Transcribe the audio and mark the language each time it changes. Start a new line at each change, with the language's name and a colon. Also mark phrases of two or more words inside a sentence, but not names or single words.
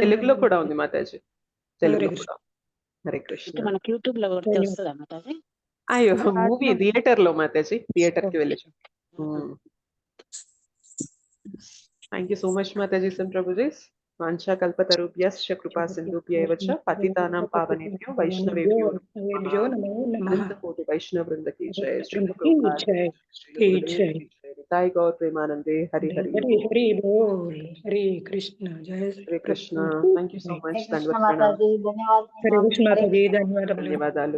Telugu: తెలుగులో కూడా ఉంది మాతాజీ. తెలుగులో హరే కూడా. హరే కృష్ణ. మనకి యూట్యూబ్ లో కొడితే వస్తుందా మాతాజీ? అయ్యో
English: movie theater
Telugu: లో మాతాజీ, థియేటర్ కి వెళ్ళి.
English: thank you so much మాతాజీ.
Sanskrit: సం ప్రభుజీస్ వాంఛా కల్పతరుభ్యశ్చ కృపా సింధుభ్యైవ చ పతితానాం పావనేభ్యో వైష్ణవేభ్యో అనంత కోటి వైష్ణవ వృంద కీ జయ. శ్రీ ప్రభుపాద శ్రీ గురుదేవ్ కీ జయ. నితాయ్ గౌర్ ప్రేమానందే. హరి హరి హరి బోల్. హరే కృష్ణ. జయ
Telugu: హరే కృష్ణ.
English: thank you so much.
Telugu: కృష్ణ దండవత్ ప్రణామ్. మాతాజీ. హరే కృష్ణ మాతాజీ. ధన్యవాదాలు.